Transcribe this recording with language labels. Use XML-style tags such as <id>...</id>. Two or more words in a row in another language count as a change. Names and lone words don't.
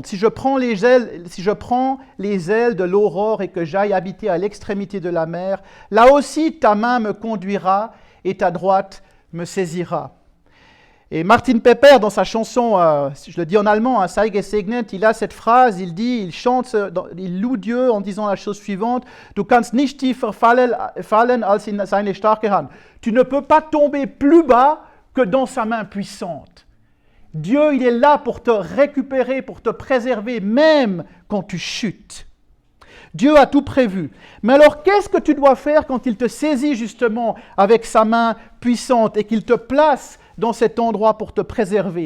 <fr>Si je prends les ailes de l'aurore et que j'aille habiter à l'extrémité de la mer, là aussi ta main me conduira et ta droite me saisira. Et Martin Pepper, dans sa chanson, je le dis en allemand,</fr> <de>Sei gesegnet,</de> <fr>il a cette phrase, il chante, il loue Dieu en disant la chose suivante,</fr> <de>Du kannst nicht tiefer fallen als in seine starke Hand.</de> <fr>Tu ne peux pas tomber plus bas que dans sa main puissante. Dieu, il est là pour te récupérer, pour te préserver, même quand tu chutes. Dieu a tout prévu. Mais alors, qu'est-ce que tu dois faire quand il te saisit justement avec sa main puissante et qu'il te place dans cet endroit pour te préserver?</fr>